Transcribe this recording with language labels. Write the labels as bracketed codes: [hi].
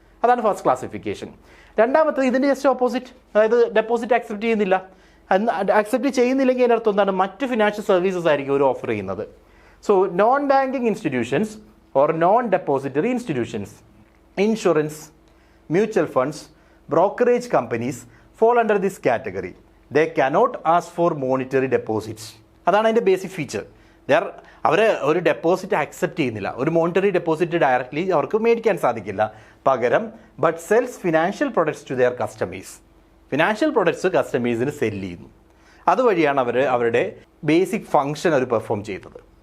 [ml] അതാണ് first classification. രണ്ടാമത്തത് ഇതിൻ്റെ ജസ്റ്റ് ഓപ്പോസിറ്റ്, അതായത് ഡെപ്പോസിറ്റ് അക്സെപ്റ്റ് ചെയ്യുന്നില്ല, അക്സെപ്റ്റ് ചെയ്യുന്നില്ലെങ്കിൽ അതിനർത്ഥം എന്താണ്, മറ്റ് ഫിനാൻഷ്യൽ സർവീസസ് ആയിരിക്കും അവർ ഓഫർ ചെയ്യുന്നത്. [en] So non banking institutions or non depository institutions, insurance, mutual funds, brokerage companies fall under this category. They cannot ask for monetary deposits. [ml] അതാണ് അതിൻ്റെ ബേസിക് ഫീച്ചർ. അവർ ഒരു ഡെപ്പോസിറ്റ് അക്സെപ്റ്റ് ചെയ്യുന്നില്ല, ഒരു മോണിറ്ററി ഡെപ്പോസിറ്റ് ഡയറക്റ്റ്ലി അവർക്ക് മേടിക്കാൻ സാധിക്കില്ല. [en] പകരം but sells financial products to their customers, [ml] financial products കസ്റ്റമേഴ്സിന് സെല്ല് ചെയ്യുന്നു. അതുവഴിയാണ് അവരുടെ ബേസിക് ഫംഗ്ഷൻ അവർ പെർഫോം ചെയ്യുന്നത്.